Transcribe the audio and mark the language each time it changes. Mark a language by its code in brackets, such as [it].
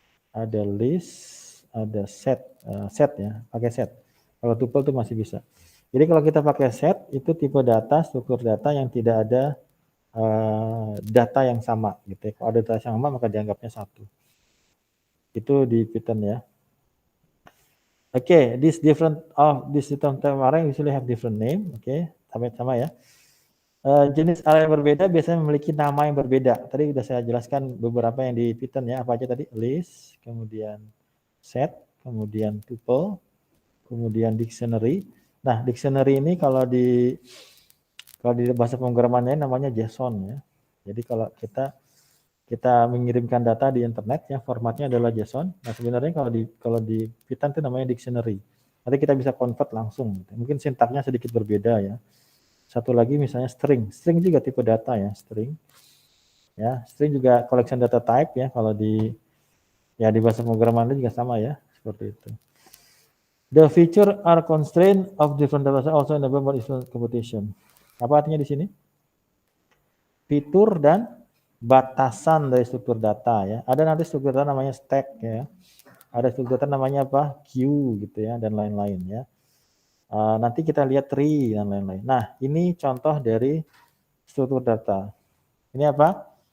[id] Ada list, ada set ya, pakai set. Kalau tuple itu masih bisa. Jadi kalau kita pakai set itu tipe data, struktur data yang tidak ada data yang sama gitu ya. Kalau ada data yang sama maka dianggapnya satu. Itu di Python ya. [en] Oke, this different type array usually have different name. [id] Oke, sama-sama ya. Jenis array yang berbeda biasanya memiliki nama yang berbeda. Tadi sudah saya jelaskan beberapa yang di Python ya. Apa aja tadi? List, kemudian set, kemudian tuple, kemudian dictionary. Nah, dictionary ini kalau di bahasa pemrogramannya namanya JSON ya. Jadi kalau kita mengirimkan data di internet ya formatnya adalah JSON. Nah, sebenarnya kalau di Python itu namanya dictionary. Nanti kita bisa convert langsung. Mungkin sintaknya sedikit berbeda ya. Satu lagi misalnya string. String juga tipe data ya, string. Ya, string juga collection data type ya kalau di bahasa pemrograman juga sama ya, seperti itu. [en] The feature are constraint of different data also enable more efficient computation. [id] Apa artinya di sini? Fitur dan batasan dari struktur data ya. Ada nanti struktur data namanya stack ya. Ada struktur data namanya apa? Queue gitu ya dan lain-lain ya. Nanti kita lihat tree dan lain-lain. Nah, ini contoh dari struktur data. Ini apa?